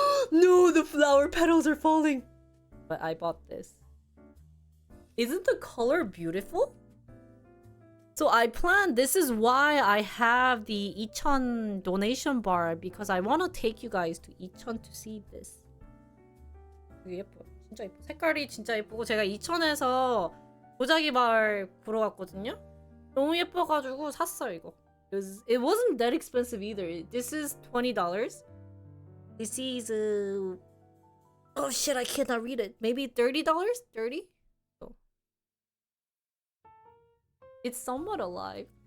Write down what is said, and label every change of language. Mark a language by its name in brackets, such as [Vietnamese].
[English] No, the flower petals are falling. But I bought this. Isn't the color beautiful? So I planned, this is why I have the Icheon donation bar, because I want to take you guys to Icheon to see this. [Korean] 되게 예뻐요. 진짜 예뻐. 색깔이 진짜 예쁘고 제가 이천에서 도자기 발 보러 갔거든요. 너무 예뻐가지고 샀어요 이거. [English] It wasn't that expensive either. This is $20. This is oh shit, I cannot read it. Maybe $30? 30? Oh. It's somewhat alive.